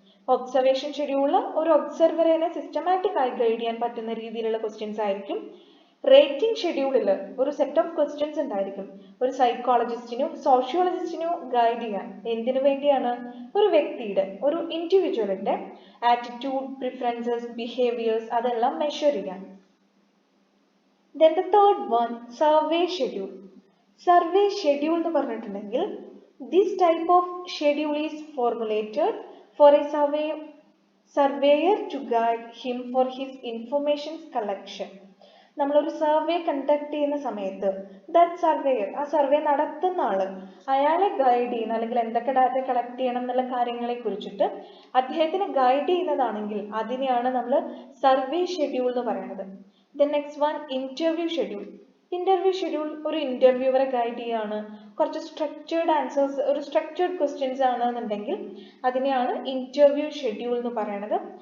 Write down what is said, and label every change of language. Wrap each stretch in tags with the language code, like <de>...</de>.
<ml>Observation ഷെഡ്യൂളിൽ ഒരു ഒബ്സർവറിനെ systematic ആയി ഗൈഡ് ചെയ്യാൻ പറ്റുന്ന രീതിയിലുള്ള ക്വസ്റ്റ്യൻസ് ആയിരിക്കും. റേറ്റിംഗ് ഷെഡ്യൂളിൽ ഒരു സെറ്റ് ഓഫ് ക്വസ്റ്റ്യൻസ് ഉണ്ടായിരിക്കും, ഒരു സൈക്കോളജിസ്റ്റിനും സോഷ്യോളജിസ്റ്റിനും ഗൈഡ് ചെയ്യാൻ. എന്തിനു വേണ്ടിയാണ്? ഒരു വ്യക്തിയുടെ, ഒരു ഇൻഡിവിജ്വലിന്റെ ആറ്റിറ്റ്യൂഡ്, പ്രിഫറൻസസ്, ബിഹേവിയേഴ്സ് അതെല്ലാം മെഷർ ചെയ്യാൻ.</ml> <en>Then the third one, survey schedule.</en> <ml>Survey schedule എന്ന് പറഞ്ഞിട്ടുണ്ടെങ്കിൽ</ml> <en>this type of schedule is formulated for a surveyor to guide him for his information collection.</en> <ml>നമ്മളൊരു സർവേ കണ്ടക്ട് ചെയ്യുന്ന സമയത്ത് ദാറ്റ് സർവേയർ, ആ survey നടത്തുന്ന ആള്, അയാളെ ഗൈഡ് ചെയ്യുന്ന, അല്ലെങ്കിൽ എന്തൊക്കെ ഡാറ്റ കളക്ട് ചെയ്യണം എന്നുള്ള കാര്യങ്ങളെ കുറിച്ചിട്ട് അദ്ദേഹത്തിന് ഗൈഡ് ചെയ്യുന്നതാണെങ്കിൽ അതിനെയാണ് നമ്മൾ സർവേ ഷെഡ്യൂൾ എന്ന് പറയുന്നത്. Then next one, interview schedule. Interview schedule ഒരു ഇന്റർവ്യൂവറെ ഗൈഡ് ചെയ്യാണ്, കുറച്ച് സ്ട്രക്ചേർഡ് ആൻസേഴ്സ്, ഒരു സ്ട്രക്ചേർഡ് ക്വസ്റ്റ്യൻസ് ആണെന്നുണ്ടെങ്കിൽ അതിനെയാണ് ഇന്റർവ്യൂ ഷെഡ്യൂൾ എന്ന് പറയുന്നത്.</ml>